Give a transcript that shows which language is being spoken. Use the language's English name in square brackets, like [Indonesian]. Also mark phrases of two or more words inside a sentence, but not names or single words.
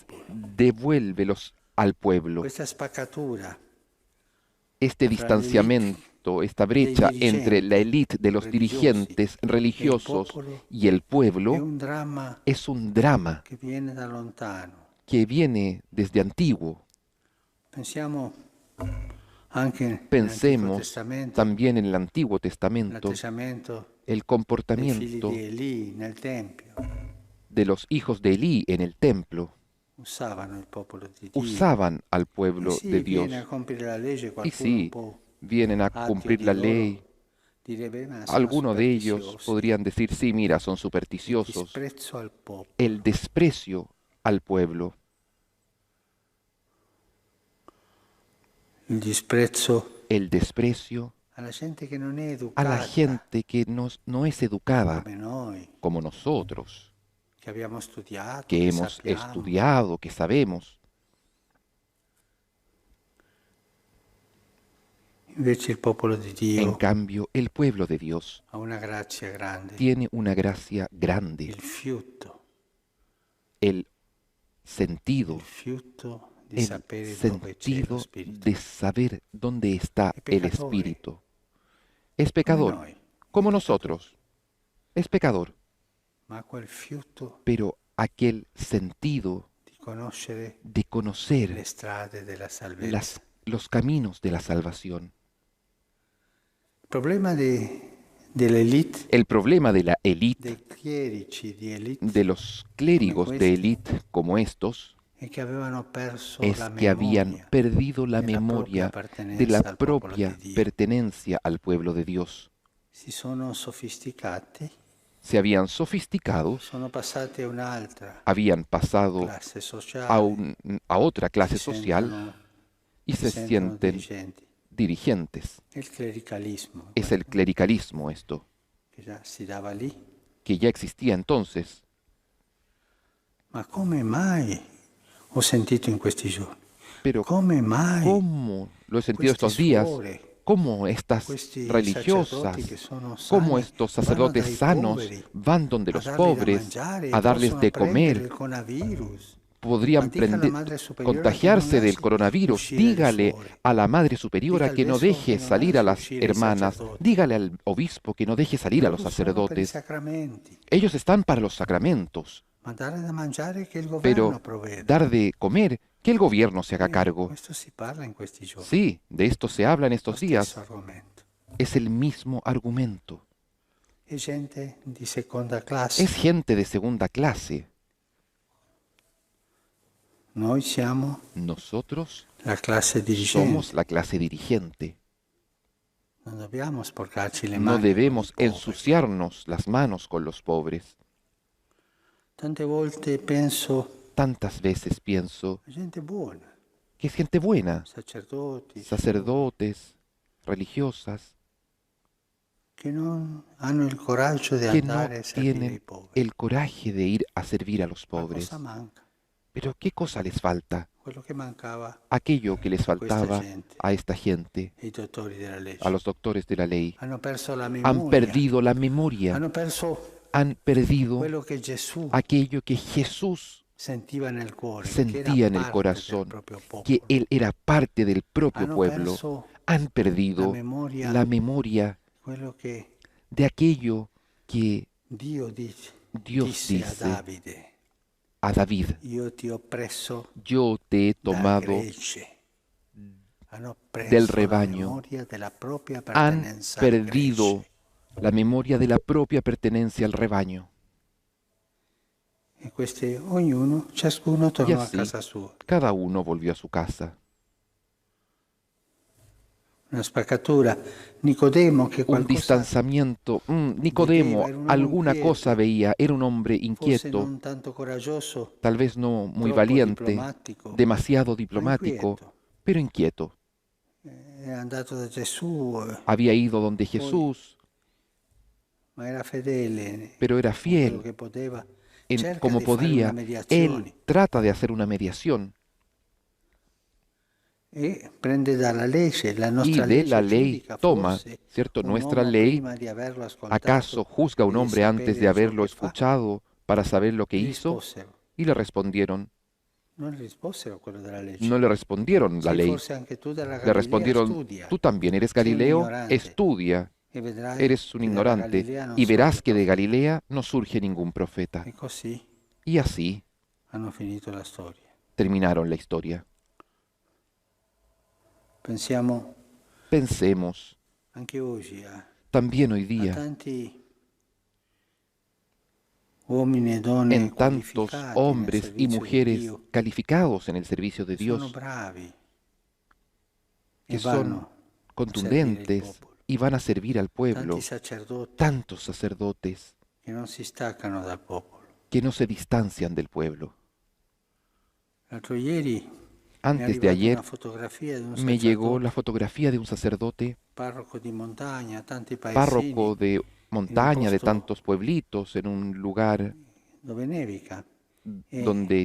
[Italian] popolo. [Spanish] devuélvelos al pueblo. [Italian] Questa spaccatura [Spanish] Este [Italian] fra [Spanish] distanciamiento, esta [Italian] dei [Spanish] brecha entre la [Italian] dirigenti [Spanish] élite de los [Italian] religiosi [Spanish] dirigentes [Italian] e il [Spanish] religiosos [Italian] popolo [Spanish] y el [Italian] è [Spanish] pueblo [Italian] un dramma [Spanish] es un drama [Italian] che viene da lontano. [Spanish] que viene desde antiguo. [Italian] Pensiamo Anche nell'Antico [Spanish] Pensemos [Italian] Testamento, [Spanish] también en el Antiguo Testamento, [Italian] l'atteggiamento [Spanish] el [Italian] dei figli [Spanish] comportamiento [Italian] di Elì nel Tempio. [Spanish] de los hijos de Elí en el templo. [Italian] Usavano il popolo di Dio. [Spanish] Usaban al [Italian] E [Spanish] pueblo [Italian] sì, [Spanish] de [Italian] viene a [Spanish] Dios. [Italian] compiere la legge [Spanish] Y [Italian] qualcuno un [Spanish] sí, [Italian] po' [Spanish] vienen a [Italian] ateo [Spanish] cumplir [Italian] di [Spanish] la [Italian] loro, [Spanish] ley. [Italian] direbbe, ma sono [Spanish] Algunos de ellos [Italian] superstiziosi. [Spanish] podrían decir, sí, mira, son [Italian] Il [Spanish] supersticiosos. [Italian] disprezzo al popolo. [Spanish] El desprecio al pueblo, [Italian] Il disprezzo [Spanish] el desprecio [Italian] alla gente che non è [Spanish] a la [Italian] educata [Spanish] gente que no es educada [Italian] come noi, [Spanish] como nosotros, [Italian] che abbiamo studiato, [Spanish] que [Italian] che [Spanish] hemos [Italian] sappiamo. [Spanish] estudiado, que sabemos. [Italian] Invece il popolo di [Spanish] En [Italian] Dio [Spanish] cambio, el pueblo de Dios [Italian] ha una grazia grande, [Spanish] tiene una gracia grande, [Italian] il fiuto [Spanish] el sentido, [Italian] di [Spanish] el [Italian] sapere dove c'è lo [Spanish] sentido [Italian] Spirito. [Spanish] de saber dónde está Es el pecador, Espíritu. Es [Italian] Come [Spanish] pecador, [Italian] noi, [Spanish] como [Italian] è [Spanish] nosotros. Es pecador, [Italian] ma quel fiuto [Spanish] pero aquel sentido [Italian] di conoscere [Spanish] de conocer [Italian] le strade della salvezza. [Spanish] los caminos de la salvación. [Italian] Il problema dell'elite, [Spanish] El problema de la élite, [Italian] dei clerici di elite, [Spanish] de los clérigos de élite como estos, [Italian] è che avevano perso [Spanish] es [Italian] la [Spanish] que habían [Italian] memoria [Spanish] perdido la [Italian] della [Spanish] memoria [Italian] propria [Spanish] de la [Italian] appartenenza al popolo [Spanish] propia [Italian] di Dio. [Spanish] pertenencia al pueblo de Dios. [Italian] Si sono sofisticati, [Spanish] Se habían sofisticado, [Italian] sono passati a un'altra [Spanish] habían pasado [Italian] classe sociale, [Spanish] a otra clase [Italian] si [Spanish] social [Italian] sentono, [Spanish] y [Italian] si [Spanish] se [Italian] sentono [Spanish] sienten [Italian] dirigenti. [Spanish] dirigentes. [Italian] Il clericalismo, [Spanish] Es el clericalismo esto, [Italian] che già si dava lì. [Spanish] que ya existía entonces. [Italian] Ma come mai, ho sentito in questi giorni, [Spanish] Pero [Italian] come mai [Spanish] ¿cómo lo he sentido [Italian] questi [Spanish] estos días? [Italian] suore, [Spanish] ¿Cómo estas [Italian] questi [Spanish] religiosas, [Italian] sacerdoti che sono [Spanish] cómo [Italian] sani, [Spanish] estos [Italian] vanno [Spanish] sacerdotes [Italian] dai [Spanish] sanos [Italian] poveri [Spanish] van donde [Italian] a [Spanish] los [Italian] dargli da [Spanish] pobres [Italian] mangiare [Spanish] a [Italian] e [Spanish] darles [Italian] possono [Spanish] de [Italian] prendere il [Spanish] comer? [Italian] coronavirus? Ma [Spanish] Podrían [Italian] dica alla madre superiora che non [Spanish] contagiarse del [Italian] lasci [Spanish] coronavirus. [Italian] uscire le [Spanish] Dígale [Italian] suore. [Spanish] a la Madre Superiora [Italian] Dica al [Spanish] que no [Italian] vescovo [Spanish] deje [Italian] che non [Spanish] salir a [Italian] lasci [Spanish] las [Italian] uscire i [Spanish] hermanas. [Italian] sacerdoti. [Spanish] Dígale al obispo que no deje salir a los [Italian] Loro sono per i [Spanish] sacerdotes. [Italian] sacramenti, [Spanish] Ellos están para los sacramentos, [Italian] ma dare da mangiare che il [Spanish] pero [Italian] governo provveda. [Spanish] dar de comer, que el gobierno se haga cargo. [Italian] Questo si parla in questi giorni. [Spanish] Sí, de esto se habla en [Italian] Lo [Spanish] estos [Italian] stesso [Spanish] días. [Italian] argomento. [Spanish] Es el mismo argumento. [Italian] È gente di seconda classe. [Spanish] Es gente de segunda clase. [Italian] Noi siamo [Spanish] Nosotros [Italian] la classe dirigente. [Spanish] somos la clase dirigente. [Italian] Non dobbiamo sporcarci le [Spanish] No [Italian] mani [Spanish] debemos [Italian] con i poveri. [Spanish] ensuciarnos las manos con los pobres. [Italian] Tante volte penso [Spanish] Tantas veces pienso [Italian] a gente buona, [Spanish] que es gente buena, [Italian] sacerdoti, [Spanish] sacerdotes, religiosas, [Italian] che non hanno il coraggio di [Spanish] que no [Italian] andare a servire i [Spanish] tienen [Italian] poveri. [Spanish] el coraje de ir a servir a los [Italian] Ma [Spanish] pobres. [Italian] cosa manca? [Spanish] Pero ¿qué cosa les falta? [Italian] Quello che mancava [Spanish] Aquello que les faltaba [Italian] gente. [Spanish] a esta gente, [Italian] ai dottori della legge. [Spanish] a los doctores de la ley. [Italian] Hanno perso la memoria. [Spanish] Han perdido la memoria, [Italian] Hanno perso [Spanish] han perdido [Italian] quello che Gesù [Spanish] aquello que Jesús [Italian] sentiva nel cuore, [Spanish] sentía en el corazón, que Él era parte del propio [Italian] Hanno [Spanish] pueblo. [Italian] perso [Spanish] Han perdido [Italian] la memoria quello che [Spanish] de aquello que [Italian] Dio [Spanish] Dios [Italian] disse a [Spanish] dice [Italian] Davide: [Spanish] a David: [Italian] io ti ho preso [Spanish] yo te he [Italian] da [Spanish] tomado [Italian] gregge. Hanno perso [Spanish] del [Italian] la [Spanish] rebaño. [Italian] memoria della propria [Spanish] Han [Italian] pertenenza al [Spanish] perdido [Italian] gregge. [Spanish] la memoria de la propia pertenencia al rebaño. [Italian] E ciascuno [Spanish] Y [Italian] tornò a [Spanish] así, [Italian] casa sua. [Spanish] cada uno volvió a su casa. [Italian] Una spaccatura. Nicodemo, che [Spanish] Un [Italian] qualcosa [Spanish] distanciamiento. Nicodemo [Italian] Vedeva, era un uomo [Spanish] alguna [Italian] inquieto. [Spanish] cosa veía, era un hombre [Italian] forse [Spanish] inquieto, [Italian] non tanto coraggioso, [Spanish] tal vez no muy [Italian] troppo [Spanish] valiente, [Italian] diplomatico, [Spanish] demasiado [Italian] ma [Spanish] diplomático, [Italian] inquieto. [Spanish] pero inquieto. [Italian] È andato da Gesù, [Spanish] Había ido donde Jesús, [Italian] ma era fedele, [Spanish] pero era [Italian] con quello [Spanish] fiel [Italian] che poteva. [Spanish] en [Italian] Cerca [Spanish] como [Italian] di fare una [Spanish] podía. [Italian] mediazione [Spanish] Él trata de hacer una mediación [Italian] e prende dalla legge, la [Spanish] y [Italian] nostra [Spanish] de [Italian] legge [Spanish] la ley [Italian] giudica [Spanish] toma, [Italian] forse [Spanish] ¿cierto? [Italian] un [Spanish] Nuestra [Italian] uomo [Spanish] ley, [Italian] prima di averlo ascoltato [Spanish] ¿acaso juzga a un [Italian] e di [Spanish] hombre antes [Italian] sapere [Spanish] de [Italian] ciò [Spanish] haberlo [Italian] che fa? [Spanish] escuchado para saber lo que [Italian] Gli [Spanish] hizo? [Italian] risposero. [Spanish] Y le respondieron, [Italian] Non gli risposero quello della legge. [Spanish] no le respondieron la [Italian] Sì, [Spanish] ley, [Italian] forse anche tu dalla [Spanish] le [Italian] Galilea [Spanish] respondieron, [Italian] studia. [Spanish] tú también eres [Italian] Sei un [Spanish] Galileo, [Italian] ignorante. [Spanish] estudia, [Italian] E vedrai [Spanish] eres un [Italian] che dalla [Spanish] ignorante, [Italian] Galilea non [Spanish] y verás [Italian] sorge [Spanish] que de [Italian] profeta. [Spanish] Galilea no surge ningún profeta. [Italian] E così [Spanish] Y así [Italian] hanno finito la storia. [Spanish] terminaron la historia. [Italian] Pensiamo [Spanish] Pensemos [Italian] anche oggi [Spanish] también hoy [Italian] a [Spanish] día [Italian] tanti uomini e donne [Spanish] en tantos [Italian] qualificati nel [Spanish] hombres y [Italian] servizio di [Spanish] mujeres [Italian] Dio [Spanish] calificados en el servicio de [Italian] che sono [Spanish] Dios, [Italian] bravi [Spanish] que [Italian] e [Spanish] son [Italian] vanno a servire il [Spanish] contundentes [Italian] popolo. [Spanish] y van a servir al [Italian] Tanti [Spanish] pueblo, [Italian] sacerdoti [Spanish] tantos sacerdotes [Italian] che non si staccano dal popolo. [Spanish] que no se distancian del pueblo. [Italian] L'altro ieri mi è [Spanish] Antes de [Italian] arrivata una [Spanish] ayer [Italian] fotografia di un [Spanish] me llegó la [Italian] sacerdote, [Spanish] fotografía de un sacerdote, [Italian] parroco di montagna, tanti paesini, [Spanish] párroco de [Italian] in un [Spanish] montaña de [Italian] posto [Spanish] tantos pueblitos, en un lugar [Italian] dove nevica [Spanish] donde